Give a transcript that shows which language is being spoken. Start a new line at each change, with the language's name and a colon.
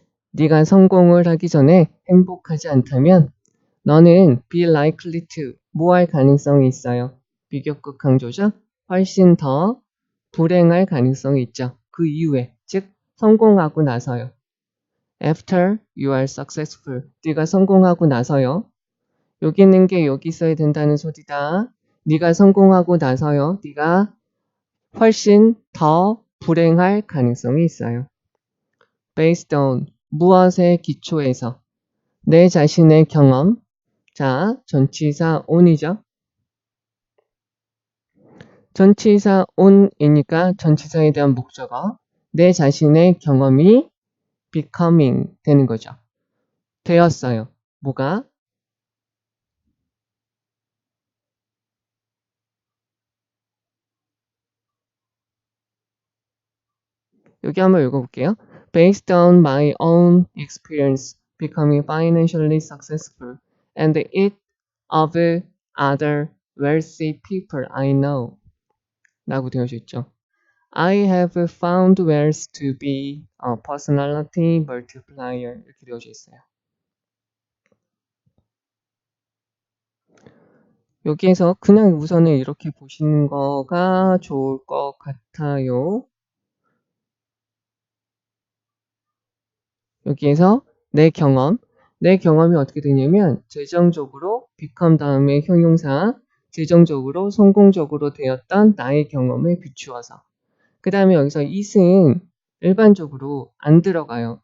Korean: 네가 성공을 하기 전에 행복하지 않다면 너는
English: be likely to
Korean: 뭐 할 가능성이 있어요. 비교급 강조죠. 훨씬 더 불행할 가능성이 있죠. 그 이후에 즉 성공하고 나서요.
English: After you are successful
Korean: 네가 성공하고 나서요. 여기 있는 게 여기 있어야 된다는 소리다. 네가 성공하고 나서요. 네가 훨씬 더 불행할 가능성이 있어요.
English: Based on
Korean: 무엇에 기초해서 내 자신의 경험 자 전치사 on이죠. 전치사 on이니까 전치사에 대한 목적어 내 자신의 경험이 becoming 되는 거죠. 되었어요. 뭐가? 여기 한번 읽어볼게요.
English: Based on my own experience becoming financially successful and it of other wealthy people I know
Korean: 라고 되어져 있죠.
English: I have found wealth to be a personality multiplier
Korean: 이렇게 되어져 있어요. 여기에서 그냥 우선은 이렇게 보시는 거가 좋을 것 같아요. 여기에서 내 경험이 어떻게 되냐면 재정적으로 become 다음에 형용사 재정적으로 성공적으로 되었던 나의 경험을 비추어서 그 다음에 여기서 it은 일반적으로 안 들어가요.